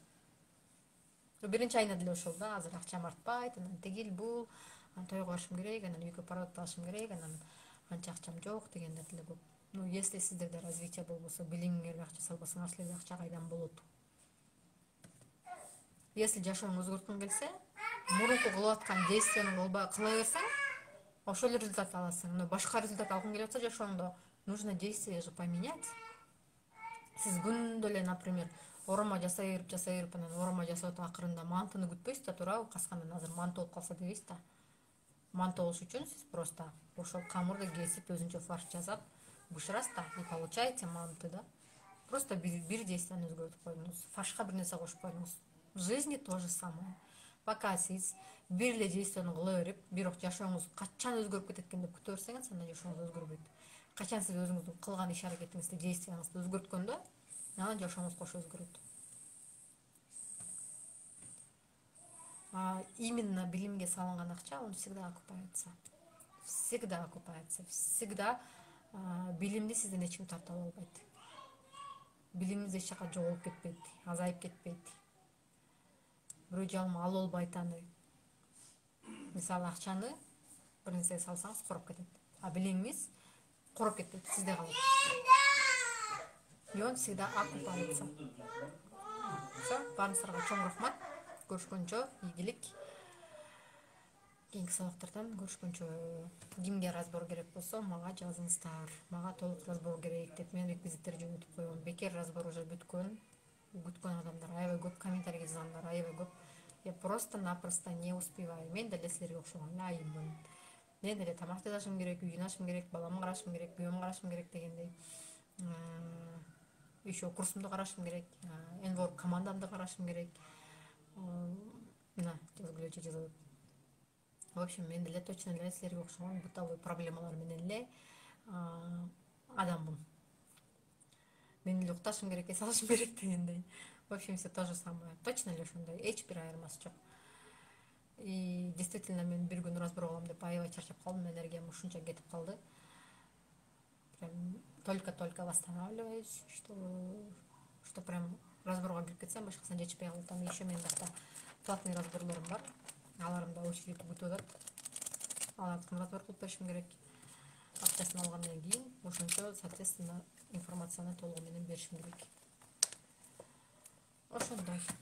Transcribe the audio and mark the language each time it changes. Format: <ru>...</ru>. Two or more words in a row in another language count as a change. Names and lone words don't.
<ky>Биринчи айына деле ошол да, азыр акчам артпайт, анан тигил бул, тойго барышым керек, анан үйгө парад алышым керек, анан анча акчам жок дегендер деле көп.</ky> <ru>Ну, если</ru> <ky>сиздерде развитие болбосо, билимиңер акча салбасаңар, силерде акча кайдан болот? Если жашооңду өзгөрткүң келсе, мурунку кылып аткан действияны кыла берсең, ошол эле результат аласың. Но башка результат алгың келип атса жашооңдо,</ky> <ru>нужно действие же поменять.</ru> <ky>Сиз күндө эле, например, оромо жасай берип, анан оромо жасап атып акырында мантыны күтпөйсүз да, туурабы? Каскандан азыр манты болуп калса дейбиз да. Манты болуш үчүн сиз просто ошол камырды кесип, өзүнчө фарш жасап, бышырасыз да,</ky> <ru>и получаете манты да.</ru> <ky>Просто бир действияны өзгөртүп койдуңуз. Фаршка бир нерсе кошуп койдуңуз.</ky> <ru>В жизни то же самое.</ru> <ky>Пока сиз бир эле действияны кыла берип, бирок жашооңуз качан өзгөрүп кетет экен деп күтө берсеңиз, анда жашооңуз өзгөрбөйт. Качан сиз өзүңүздүн кылган иш аракетиңизди, действияңызды өзгөрткөндө, анан жашооңуз кошо өзгөрөт. Именно билимге салынган акча,</ky> <ru>он всегда окупается. Всегда окупается.</ru> <ky>Всегда билимди сизден эч ким тартып ала албайт. Билимиңиз эч жака жоголуп кетпейт, азайып кетпейт. Бирөө жалма алып албайт аны. Мисалы, акчаны бир нерсеге салсаңыз короп кетет. А билимиңиз короп кетпейт, сизде калат.</ky> <ru>И он всегда окупается. Все,</ru> <ky>баарыңыздарга чоң рахмат. Көрүшкөнчө, ийгилик. Кийинки сабактардан көрүшкөнчө, кимге разбор керек болсо, мага жазыңыздар. Мага толук разбор керек деп мен реквизиттер жөнөтүп койгом. Бекер разбор уже бүткөн. Күткөн адамдар аябай көп, комментарий жазгандар аябай көп.</ky> <ru>Я просто-напросто не успеваю.</ru> <ky>Мен деле силерге окшогон эле айыммын. Мен деле тамак жасашым керек, үйүн ачышым керек, баламды карашым керек, күйөөмдү карашым керек дегендей. Еще курсумду карашым керек, энвор командамды карашым керек. Мына жазгыла жазып.</ky> <ru>В общем,</ru> <ky>мен деле точно эле силерге окшогон бытовой проблемалар менен эле адаммын. Мен эле укташым керек, эс алышым керек дегендей.</ky> <ru>В общем, все то же самое.</ru> <ky>Точно эле ошондой, эч бир айырмасы жок.</ky> <ru>И действительно</ru> <ky>мен бир күн разбор кылам деп аябай чарчап калдым, энергиям ушунча кетип калды.</ky> <ru>Прям только-только восстанавливаюсь, что прям</ru> <ky>разборго кирип кетсем башкасына жетишпей калып атам. Еще менин башка платный разборлорум бар. Аларым да очередь күтүп атат. Алардыкын разбор кылып беришим керек. Акчасын алгандан кийин ошончо, соответственно, информацияны толугу менен беришим керек. Ошондой.</ky>